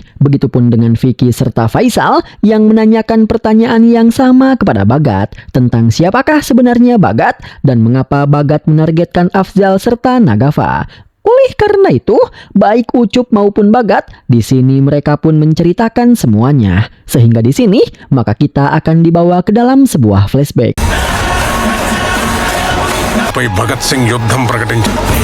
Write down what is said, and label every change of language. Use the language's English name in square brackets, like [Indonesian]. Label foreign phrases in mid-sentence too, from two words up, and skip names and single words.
[Indonesian] Begitupun dengan Vicky serta Faisal yang menanyakan pertanyaan yang sama kepada Bagat tentang siapakah sebenarnya Bagat dan mengapa Bagat menargetkan Afzal serta Nagafa. Oleh karena itu, baik Ucup maupun Bagat, di sini mereka pun menceritakan semuanya. Sehingga di sini, maka kita akan dibawa ke dalam sebuah flashback. [Telugu] భగత్ సింగ్ యుద్ధం ప్రకటించారు.